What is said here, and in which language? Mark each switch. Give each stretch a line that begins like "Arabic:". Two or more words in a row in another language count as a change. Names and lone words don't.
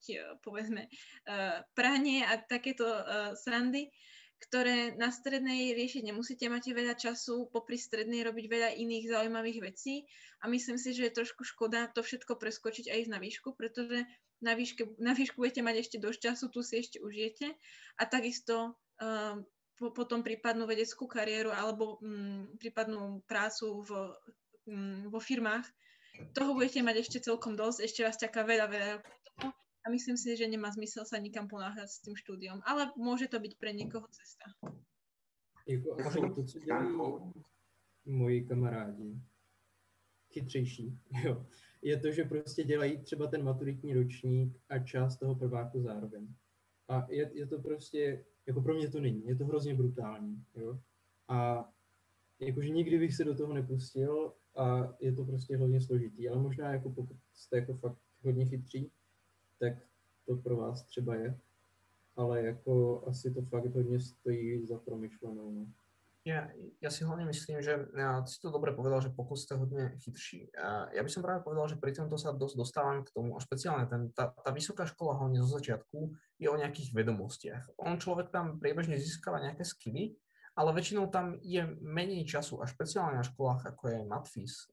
Slovak: povedzme, pranie a takéto srandy, ktoré na strednej riešiť nemusíte, máte veľa času popri strednej robiť veľa iných zaujímavých vecí a myslím si, že je trošku škoda to všetko preskočiť aj na výšku, pretože na výšku budete mať ešte dosť času, tu si ešte užijete a takisto potom prípadnú vedeckú kariéru alebo prípadnú prácu vo firmách. Toho budete mať ešte celkom dosť, ešte vás čaká veľa rokov toho. A myslím si, že nemá zmysel sa nikam ponáhľať s tým štúdiom. Ale môže to byť pre niekoho cesta.
Czech: Jako to, co dělají moji kamarádi, chytřejší, jo, je to, že prostě dělají třeba ten maturitní ročník a část toho prváku zároveň. A je to prostě, jako pro mě to není, je to hrozně brutální, jo. A jakože nikdy bych se do toho nepustil a je to prostě hodně složitý, ale možná jako pokud jste jako fakt hodně chytří, tak to pro vás třeba je, ale jako asi to fakt hodně stojí za promyšlenou. No.
Slovak: Ja si hlavne myslím, že ty si to dobre povedal, že pokud ste hodne chytší. Ja by som práve povedal, že pri tomto sa dosť dostávam k tomu, a špeciálne tá vysoká škola hlavne zo začiatku je o nejakých vedomostiach. Človek tam priebežne získava nejaké skilly, ale väčšinou tam je menej času a špeciálne na školách, ako je matfis.